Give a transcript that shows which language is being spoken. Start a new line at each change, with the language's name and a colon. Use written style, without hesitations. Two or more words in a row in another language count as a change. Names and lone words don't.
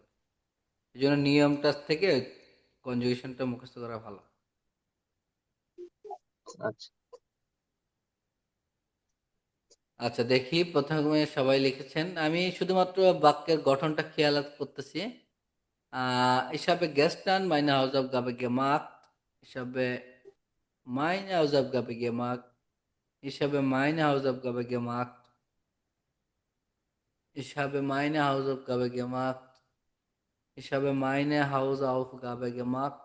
Bangla: এই জন্য নিয়মটা থেকে কনজুগেশনটা মুখস্থ করা ভালো। আচ্ছা, আচ্ছা দেখি, প্রথমে সবাই লিখেছেন, আমি শুধুমাত্র বাক্যের গঠনটা খেয়াল করতেছি।
German: Ich habe gestern meine Hausaufgabe gemacht. Ich habe meine Hausaufgabe gemacht. Ich habe meine Hausaufgabe gemacht. Ich habe meine Hausaufgabe gemacht. Ich habe meine Hausaufgabe gemacht.